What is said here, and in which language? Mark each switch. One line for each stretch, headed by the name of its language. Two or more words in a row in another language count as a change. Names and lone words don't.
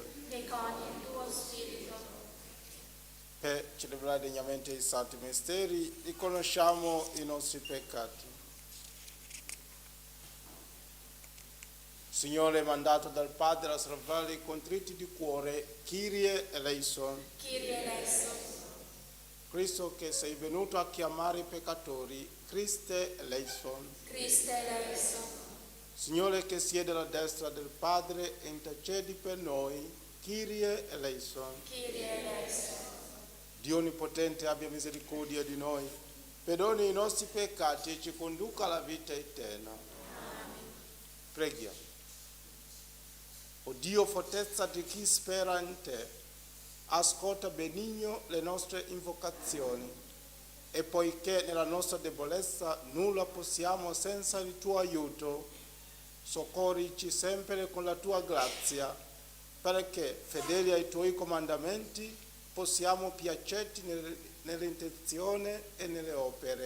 Italian: E con il tuo spirito. Per celebrare degnamente i santi misteri, riconosciamo i nostri peccati. Signore, mandato dal Padre a salvare i contritti di cuore,
Greek: Κύριε ἐλέησον. Κύριε ἐλέησον.
Italian: Cristo che sei venuto a chiamare i peccatori,
Greek: Χριστὲ ἐλέησον. Χριστὲ ἐλέησον.
Italian: Signore che siede alla destra del Padre e intercedi per noi,
Greek: Κύριε ἐλέησον. Κύριε ἐλέησον.
Italian: Dio Onnipotente abbia misericordia di noi, perdoni i nostri peccati e ci conduca alla vita eterna. Amen. Preghiamo. O Dio, fortezza di chi spera in te, ascolta benigno le nostre invocazioni e poiché nella nostra debolezza nulla possiamo senza il tuo aiuto, soccorrici sempre con la tua grazia, perché, fedeli ai tuoi comandamenti, possiamo piacerti nell'intenzione e nelle opere.